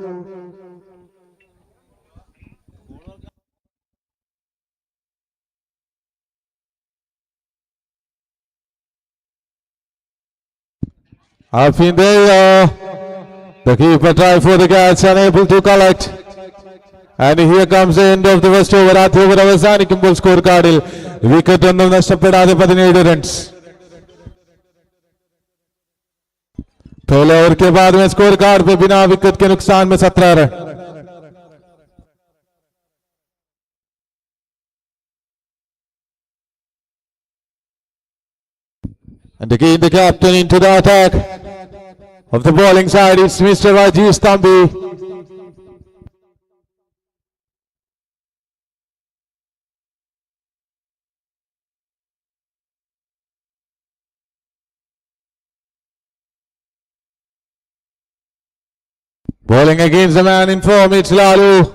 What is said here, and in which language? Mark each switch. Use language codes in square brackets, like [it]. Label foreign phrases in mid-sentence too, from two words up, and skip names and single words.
[en] Up in the air, the keeper tried for the catch, unable to collect. And here comes the end of the first over. At over [ml] അവസാനിക്കുമ്പോൾ [en] score card [ml] വിക്കറ്റ് ഒന്നും നഷ്ടപ്പെടാതെ 17 runs. [hi] पहले ओवर के बाद में [en] score card [hi] पे बिना विकेट के नुकसान में 17 रन. [en] And again the captain into the attack of the bowling side. It's Mr. Rajesh Thambi. Bowling against the man in form, it's Lalu.